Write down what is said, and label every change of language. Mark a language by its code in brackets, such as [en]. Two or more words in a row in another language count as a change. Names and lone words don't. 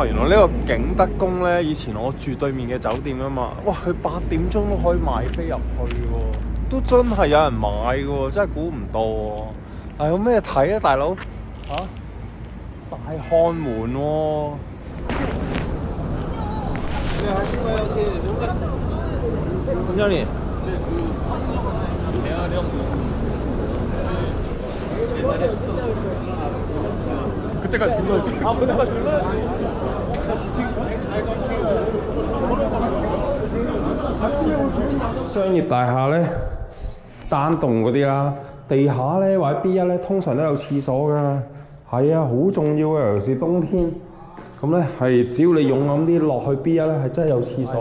[yue] 原來呢個景德宮咧，以前我住對面嘅酒店啊嘛。哇！佢8點鐘都可以賣飛入去喎，都真係有人買嘅喎，真係估唔到喎。但係有咩睇啊，大佬嚇？大漢門喎。원장님. [ko] 그때까지 불러요. 그때까지 불러요. [yue] 商業大廈咧，單棟嗰啲啦，地下咧或者 B1咧，通常都有廁所㗎。係啊，好重要嘅，尤其是冬天。咁咧係只要你勇敢啲落去 B1咧，係真係有廁所。